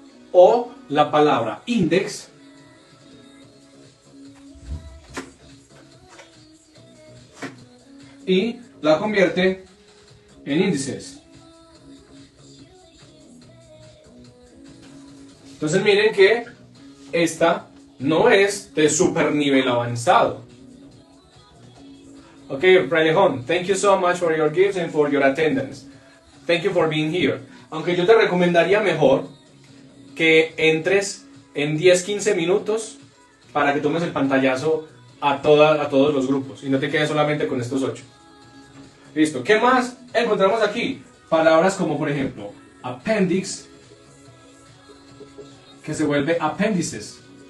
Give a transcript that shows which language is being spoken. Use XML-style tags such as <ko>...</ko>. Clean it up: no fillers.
<es>O la palabra index, y la convierte en índices. Entonces miren que esta no es de super nivel avanzado.</es> <en>Okay, Prelejón, thank you so much for your gifts and for your attendance. Thank you for being here.</en> <es>Aunque yo te recomendaría mejor que entres en 10-15 minutos para que tomes el pantallazo a todos los grupos y no te quedes solamente con estos 8. Listo. ¿Qué más encontramos aquí? Palabras como, por ejemplo, appendix, que se vuelve apéndices.</es>